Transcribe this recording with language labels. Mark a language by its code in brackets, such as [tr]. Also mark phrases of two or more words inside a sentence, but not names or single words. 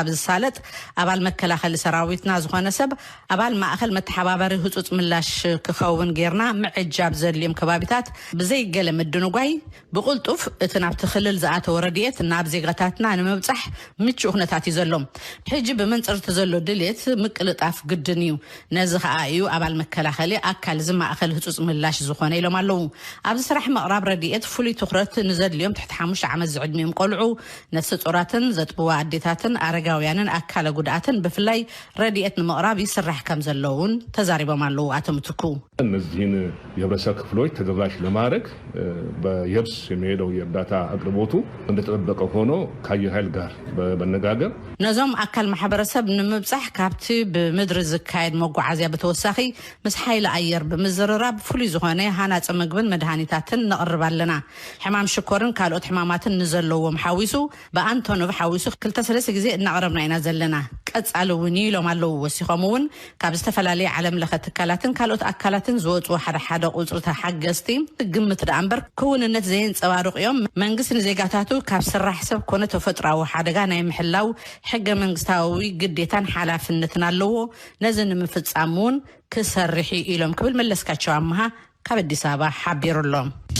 [ti] ዝሳለጥ ኣባል መከላኸሊ ሰራዊትና ዝኾነ ሰብ ኣባል ማእኸል መተሓባበሪ ህጹጽ ምላሽ ክኸውን ጌርና ምዕጃብ ዘልዮም ከባቢታት ብዘይ ገለ ምድንጓይ ብቁልጡፍ እቲ ናብቲ ክልል ዝኣተወ ረድኤት ናብ ዜጋታትና ንምብጻሕ ምቹእ ኩነታት እዩ ዘሎ ሕጂ ብመንጽርቲ ዘሎ ድሌት ምቅልጣፍ ግድን እዩ ነዚ ከዓ እዩ ኣባል መከላኸሊ ኣካል ዝማእኸል ህጹጽ ምላሽ ዝኾነ ኢሎም ኣለዉ ኣብዚ ስራሕ ምቕራብ ረድኤት ፍሉይ ትኹረት ንዘድልዮም ትሕቲ 5 ዓመት ዝዕድሚኦም ቆልዑ ነፍሲ ጡር ሕጹራትን ዘጥብዋ ኣዴታትን ኣረጋውያንን ኣካለ ጉድኣትን ብፍላይ ረድኤት ንምቕራብ ይስራሕ ከም ዘለውን ተዛሪቦም ኣለዉ። አተምትኩ [am] እነዚህን የህብረተሰብ ክፍሎች ተደራሽ ለማድረግ በየብስ የሚሄደው የእርዳታ አቅርቦቱ እንደተጠበቀ ሆኖ ከአየር ኃይል ጋር በመነጋገር [ti] ነዞም ኣካል ማሕበረሰብ ንምብጻሕ ካብቲ ብምድሪ ዝካየድ መጓዓዝያ በተወሳኺ ምስ ሓይሊ ኣየር ብምዝርራብ ፍሉይ ዝኾነ ሃናፂ ምግብን መድሃኒታትን ነቕርብ ኣለና። ሕማም ሽኮርን ካልኦት ሕማማትን ንዘለዎም ሓዊሱ በኣንቶኖቭ ሓዊሱ 2-3 ግዜ እናቕረብና ኢና ዘለና። ቀጻሊ እውን ኢሎም ኣለዉ። ወሲኾም እውን ካብ ዝተፈላለየ ዓለም ለኸ ትካላትን ካልኦት ኣካላትን ዝወፁ ሓደ ቁፅሪ ሓገዝቲ ግምት ዳ እምበር ክውንነት ዘየንፀባርቑ እዮም። መንግስቲ ንዜጋታቱ ካብ ስራሕ ሰብ ኮነ ተፈጥራዊ ሓደጋ ናይ ምሕላው ሕገ መንግስታዊ ግዴታን ሓላፍነትን ኣለዎ። ነዚ ንምፍጻም እውን ክሰርሕ ኢሎም ክብል መለስካቸው ኣምሃ ካብ አዲስ አበባ ሓቢሩሎም።